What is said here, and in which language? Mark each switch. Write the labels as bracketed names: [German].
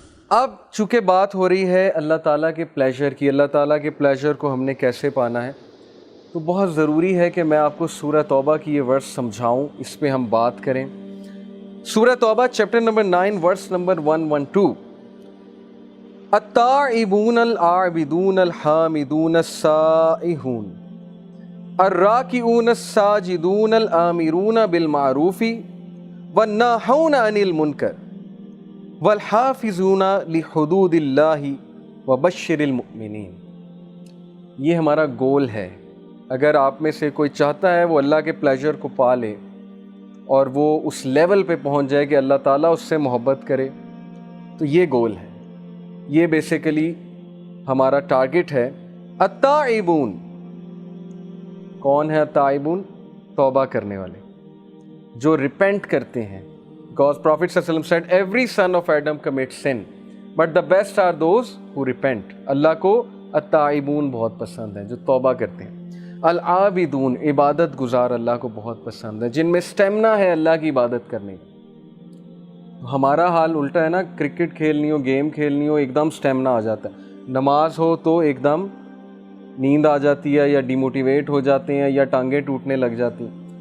[Urdu] اب چونکہ بات ہو رہی ہے اللہ تعالیٰ کے پلیجر کی، اللہ تعالیٰ کے پلیجر کو ہم نے کیسے پانا ہے، تو بہت ضروری ہے کہ میں آپ کو سورہ توبہ کی یہ ورس سمجھاؤں، اس پہ ہم بات کریں. سورہ توبہ چیپٹر نمبر 9 ورس نمبر 112. [Arabic] التائبون العابدون الحامدون السائحون الراکعون الساجدون الآمرون بالمعروف والناہون عن المنکر والحافظون لحدود اللہ وبشر المؤمنین. [Urdu] یہ ہمارا گول ہے. اگر آپ میں سے کوئی چاہتا ہے وہ اللہ کے پلیجر کو پا لے اور وہ اس لیول پہ پہنچ جائے کہ اللہ تعالیٰ اس سے محبت کرے، تو یہ گول ہے. یہ بیسیکلی ہمارا ٹارگٹ ہے. التائبون، کون ہے التائبون؟ توبہ کرنے والے، جو ریپینٹ کرتے ہیں. [English] Because Prophet [Arabic] صلی اللہ علیہ وسلم [English] said every son of Adam commits sin but the best are those who repent. [Urdu] اللہ کو التائبون بہت پسند ہیں، جو توبہ کرتے ہیں. العابدون، عبادت گزار اللہ کو بہت پسند ہے، جن میں سٹیمنا ہے اللہ کی عبادت کرنے کا. ہمارا حال الٹا ہے نا، کرکٹ کھیلنی ہو، گیم کھیلنی ہو، ایک دم سٹیمنا آ جاتا ہے. نماز ہو تو ایک دم نیند آ جاتی ہے، یا ڈیموٹیویٹ ہو جاتے ہیں، یا ٹانگیں ٹوٹنے لگ جاتی ہیں.